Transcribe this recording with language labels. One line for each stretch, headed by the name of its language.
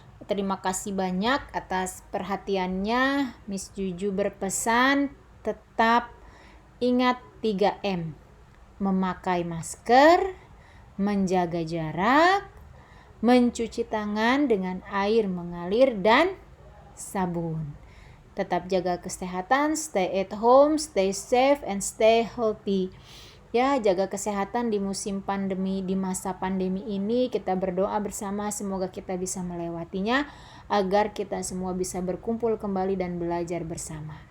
Indonesian: Terima kasih banyak atas perhatiannya. Miss Juju berpesan tetap ingat 3M. Memakai masker, menjaga jarak, mencuci tangan dengan air mengalir dan sabun. Tetap jaga kesehatan,
English: stay at home, stay safe and stay healthy.
Indonesian: Ya, jaga kesehatan di musim pandemi, di masa pandemi ini. Kita berdoa bersama semoga kita bisa melewatinya agar kita semua bisa berkumpul kembali dan belajar bersama.